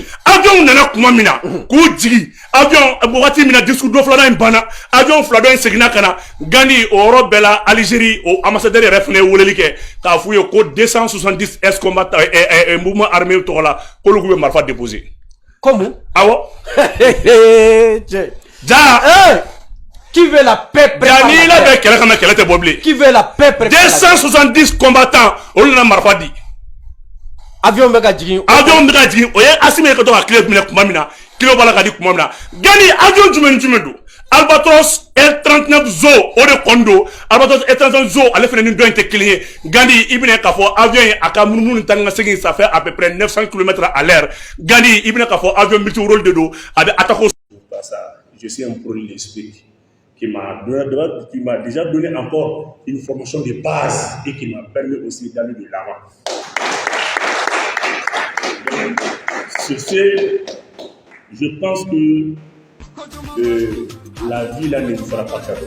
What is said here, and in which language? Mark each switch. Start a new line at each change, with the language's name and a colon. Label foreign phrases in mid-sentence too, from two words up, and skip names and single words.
Bambara: avion nana kuma min na k'u jigi avion wagati min na discours dɔ filanan in banna avion fila dɔ in seginna ka na Gani o yɔrɔ bɛɛ la Algérie o ambassadeur yɛrɛ fana ye weleli kɛ k'a f'u ye ko 270
French: ex combattants mouvement armé
Bambara: tɔgɔ la k'olu k'u bɛ marifa déposer comme awɔ cɛ ja
French: qui veut la paix
Bambara: ja n'i labɛn kɛlɛ kama kɛlɛ tɛ bɔ bilen
French: qui veut la paix
Bambara: 270 combattants olu nana marifa di avion bɛ ka jigin avion bɛ ka jigin o ye Asimi ka to ka kilo minɛ kuma min na kilo b'a la ka di kuma min na Gani avion jumɛn ni jumɛn don Albatros L39 Zo o de kɔni don Albatros L39 Zo ale fana ni dɔ in tɛ kelen ye Gani i bɛna k'a fɔ avion in a ka munumunu ni taa ni ka segin
French: ça fait à peu près 900 km à l'heure
Bambara: Gani i bɛna k'a fɔ
French: avion multirôle
Bambara: de don a bɛ attaque
French: je suis un pro de l'esprit qui m'a déjà donné encore une formation de base et qui m'a permis aussi d'aller de l'avant. Sur ce, je pense que la vie là ne nous fera pas cadeau.